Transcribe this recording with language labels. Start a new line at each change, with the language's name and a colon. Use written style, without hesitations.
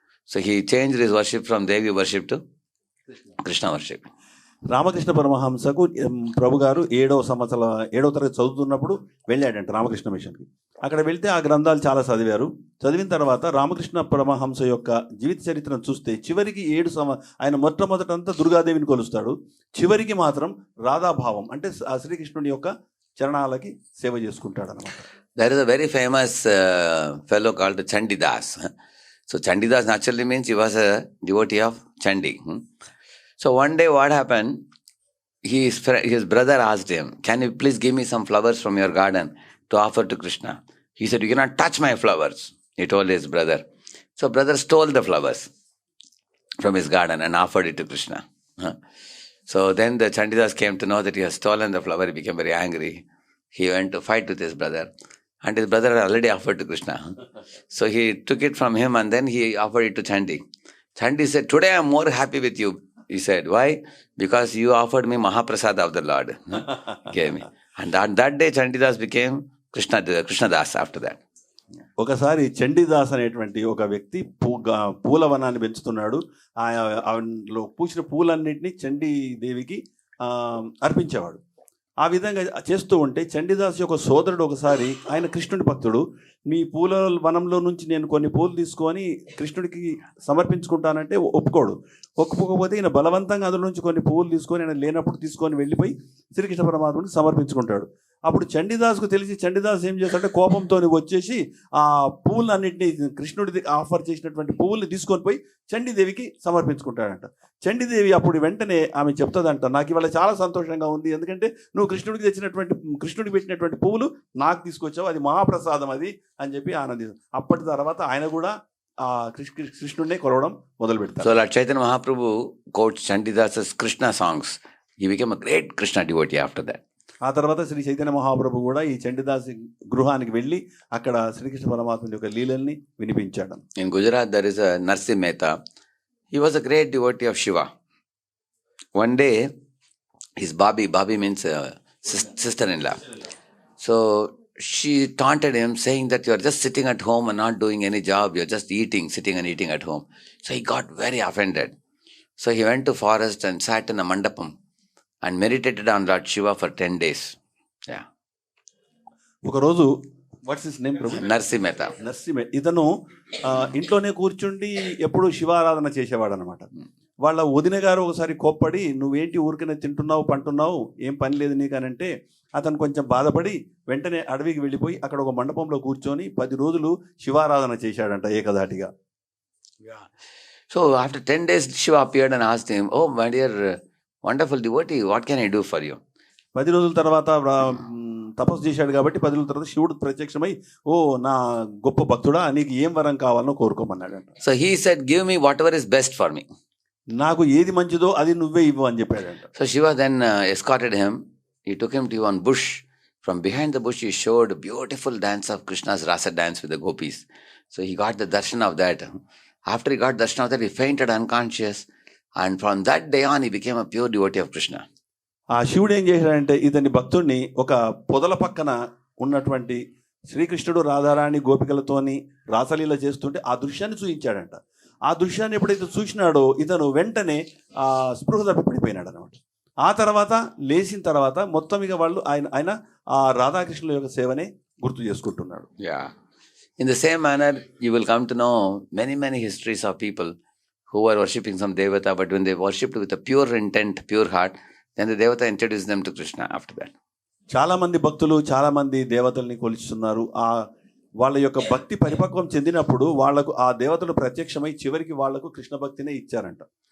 English: So he changed his worship from Devi worship to Krishna worship.
Telugu: Ramakrishna పరమహంసకు ప్రభు గారు 7వ తరగతి చదువుతున్నప్పుడు వెళ్ళాడంట రామకృష్ణ మిషన్కి. అక్కడ వెళ్తే ఆ గ్రంథాలు చాలా చదివారు. చదివిన తర్వాత రామకృష్ణ పరమహంస యొక్క జీవిత చరిత్రను చూస్తే చివరికి ఆయన మొట్టమొదటంతా దుర్గాదేవిని కొలుస్తాడు, చివరికి మాత్రం రాధాభావం అంటే ఆ శ్రీకృష్ణుడి యొక్క చరణాలకి సేవ చేసుకుంటాడు అనమాట.
English: There is a very famous fellow called Chandidas. So Chandidas naturally means he was a devotee of Chandi. So one day what happened, his brother asked him, can you please give me some flowers from your garden to offer to Krishna? He said, you cannot touch my flowers, he told his brother. So brother stole the flowers from his garden and offered it to Krishna. So then the Chandidas came to know that he has stolen the flower. He became very angry. He went to fight with his brother. And his brother had already offered to Krishna. So he took it from him and then he offered it to Chandi. Chandi said, today I am more happy with you. He said, why? Because you offered me Mahaprasad of the Lord. Gave me. And on that day Chandidas became Krishnadas after that.
Telugu: ఒకసారి చండీదాస్ అనేటువంటి ఒక వ్యక్తి పూలవనాన్ని పెంచుతున్నాడు. ఆయనలో పూసిన పూలన్నింటినీ చండీదేవికి అర్పించేవాడు. ఆ విధంగా చేస్తూ ఉంటే చండీదాస్ యొక్క సోదరుడు ఒకసారి, ఆయన కృష్ణుడి భక్తుడు, నీ పూల వనంలో నుంచి నేను కొన్ని పూలు తీసుకొని కృష్ణుడికి సమర్పించుకుంటానంటే ఒప్పుకోడు. ఒప్పుకోకపోతే ఈయన బలవంతంగా అందులో నుంచి కొన్ని పువ్వులు తీసుకొని, ఆయన లేనప్పుడు తీసుకొని వెళ్ళిపోయి శ్రీకృష్ణ పరమాత్ముడికి సమర్పించుకుంటాడు. అప్పుడు చండీదాస్కు తెలిసి చండీదాస్ ఏం చేస్తాడంటే కోపంతో వచ్చేసి ఆ పువ్వులన్నింటినీ, కృష్ణుడి ఆఫర్ చేసినటువంటి పువ్వుల్ని తీసుకొని పోయి చండీదేవికి సమర్పించుకుంటాడంట. చండీదేవి అప్పుడు వెంటనే ఆమె చెప్తుందంట, నాకు ఇవాళ చాలా సంతోషంగా ఉంది, ఎందుకంటే నువ్వు కృష్ణుడికి పెట్టినటువంటి పువ్వులు నాకు తీసుకొచ్చావు, అది మహాప్రసాదం అది అని చెప్పి ఆనందించారు. అప్పటి తర్వాత ఆయన కూడా ఆ కృష్ణుడిని కొలవడం మొదలు పెడతారు.
English: So Lord Chaitanya Mahaprabhu quotes Chandidas's Krishna songs. He became a great Krishna devotee after that.
Telugu: ఆ తర్వాత శ్రీ చైతన్య మహాప్రభు కూడా ఈ చండీదాస్ గృహానికి వెళ్ళి అక్కడ శ్రీకృష్ణ పరమాత్మ యొక్క లీలల్ని వినిపించాడు.
English: In Gujarat there is a Narsi Mehta. He was a great devotee of Shiva. One day his Babi means sister-in-law. So she taunted him, saying that you are just sitting at home and not doing any job. You are just sitting and eating at home. So he got very offended. So he went to forest and sat in a mandapam and meditated on Lord Shiva for 10 days. Yeah.
Telugu: ఒకరోజు
English: What's his name Prabhu?
Telugu: నర్సి మెహతా. ఇతను ఇంట్లోనే కూర్చుండి ఎప్పుడు శివారాధన చేసేవాడు అనమాట. వాళ్ళ వదిన గారు ఒకసారి కోప్పడి, నువ్వేంటి ఊరికనే తింటున్నావు పంటున్నావు, ఏం పని లేదు నీకనంటే అతను కొంచెం బాధపడి వెంటనే అడవికి వెళ్ళిపోయి అక్కడ ఒక మండపంలో కూర్చొని 10 రోజులు శివారాధన చేశాడంట ఏకధాటిగా.
English: So after 10 days Shiva appeared and asked him, oh my dear wonderful devotee, what can I do for you?
Telugu: 10 రోజుల తర్వాత తపస్సు చేశాడు కాబట్టి 10 రోజుల తర్వాత శివుడు ప్రత్యక్షమై, ఓ నా గొప్ప భక్తుడా, నీకు ఏం వరం కావాలో కోరుకోమన్నాడంట.
English: So he said, give me whatever is best for me.
Telugu: నాకు ఏది మంచిదో అది నువ్వే ఇవ్వు అని చెప్పాడంట.
English: So Shiva then escorted him. He took him to one bush. From behind the bush he showed a beautiful dance of Krishna's rasa dance with the gopis. So he got the darshan of that. After he got darshan of that, he fainted unconscious. And from that day on, he became a pure devotee of Krishna.
Telugu: ఆ శివుడు ఏం చేశాడంటే ఇతని భక్తుడిని ఒక పొదల పక్కన ఉన్నటువంటి శ్రీకృష్ణుడు రాధారాణి గోపికలతోని రాసలీల చేస్తుంటే ఆ దృశ్యాన్ని చూపించాడంట. ఆ దృశ్యాన్ని ఎప్పుడైతే చూసినాడో ఇతను వెంటనే స్పృహ తప్పి పడిపోయినాడు అనమాట. ఆ తర్వాత లేచిన తర్వాత మొత్తం ఇక వాళ్ళు ఆయన ఆ రాధాకృష్ణుల యొక్క సేవనే గుర్తు చేసుకుంటున్నాడు.
English: Yeah. In the same manner, you will come to know many histories of people who were worshipping some devata, but when they worshipped with a pure intent, pure heart, then the devata introduced them to Krishna after that.
Telugu: చాలా మంది భక్తులు చాలా మంది దేవతల్ని కొలుస్తున్నారు. వాళ్ళ యొక్క భక్తి పరిపక్వం చెందినప్పుడు వాళ్లకు ఆ దేవతలు ప్రత్యక్షమై చివరికి వాళ్లకు కృష్ణ భక్తినే ఇచ్చారంట.